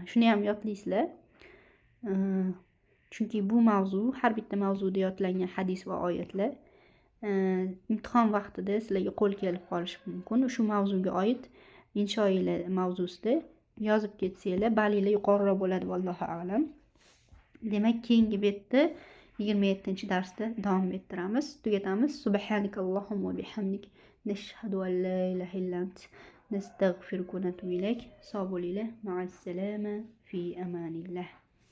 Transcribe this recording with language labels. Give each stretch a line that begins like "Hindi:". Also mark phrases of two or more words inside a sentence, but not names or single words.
Uzbek: Shuni ham yodlaysizlar. Chunki bu mavzu, har bitta mavzuda yodlangan hadis va oyatlar imtihon vaqtida sizlarga qo'l kelib qolishi mumkin. Shu mavzuga oid inshoiylar mavzusida yozib ketsanglar, balinglar yuqoriroq bo'ladi,
Arabic: والله أعلم.
Uzbek: Demak, keyingi betda 27-darsda davom ettiramiz, tugatamiz.
Arabic: سبحانك اللهم بحمدك، نشهد أن لا إله إلا أنت, نستغفرك ونتوب إليك.
Uzbek: Sog' bo'linglar,
Arabic: مع السلامة، في أمان الله.